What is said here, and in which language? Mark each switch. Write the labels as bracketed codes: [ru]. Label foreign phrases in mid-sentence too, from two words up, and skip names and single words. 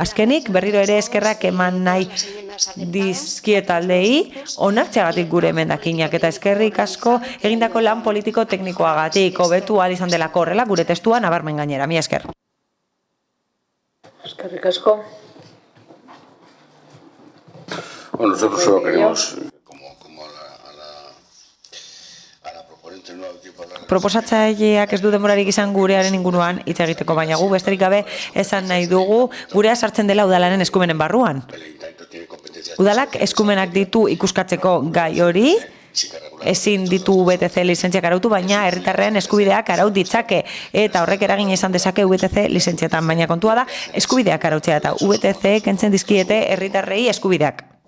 [eu] Azkenik berriro ere eskerrak eman nahi dizkietaldei onartzeagatik gure emendakinak, eta eskerrik asko egindako lan politiko teknikoagatik, hobetu ahal izan delako horrela gure testua nabarmen gainera. Mi esker. Eskerrik asko. [es] Bueno, nosotros solo queremos, como a la proponente nuevo tipo de... [eu] Proposatzaileak ez du denborarik izan gurearen inguruan hitz egiteko, baina gu besterik gabe esan nahi dugu gurea sartzen dela udalaren eskumenen barruan. Udalak eskumenak ditu ikuskatzeko gai hori, ezin ditu VTC lizentziak arautu, baina herritarren eskubideak araut ditzake, eta horrek eragina izan dezake VTC lizentzietan, baina kontua da eskubideak arautzea, eta VTC kentzen dizkiete herritarrei eskubideak.